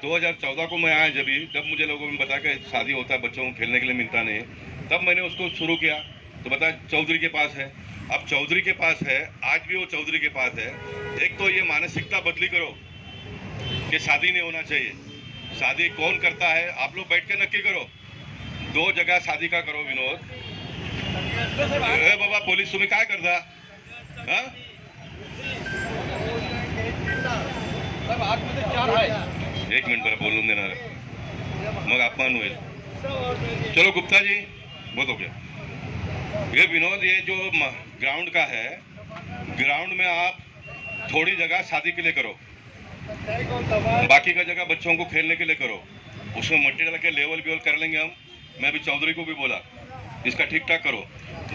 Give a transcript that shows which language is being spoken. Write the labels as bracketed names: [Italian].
[Hindi] 2014 को मैं आया, जब मुझे लोगों ने बताया कि शादी होता है, बच्चों को खेलने के लिए मिलता नहीं है, तब मैंने उसको शुरू किया। तो बताया चौधरी के पास है, अब चौधरी के पास है, आज भी वो चौधरी के पास है। एक तो ये मानसिकता बदली करो कि शादी नहीं होना चाहिए। शादी कौन करता है, आप लोग बैठ के नक्की करो। 2 जगह शादी का करो विनोद। [Marathi] ए बाबा पोलीस तुम्ही काय करता? हाँ? एक मिनट मला बोलून देणार आहे, मग अपमान होईल। [Hindi] चलो गुप्ता जी, बहुत हो गया। ये विनोद, ये जो ग्राउंड का है, ग्राउंड में आप थोड़ी जगह शादी के लिए करो, बाकी का जगह बच्चों को खेलने के लिए करो। उसमें मट्टी डाल के लेवल वेवल कर लेंगे हम। मैं अभी चौधरी को भी बोला इसका ठीक ठाक करो।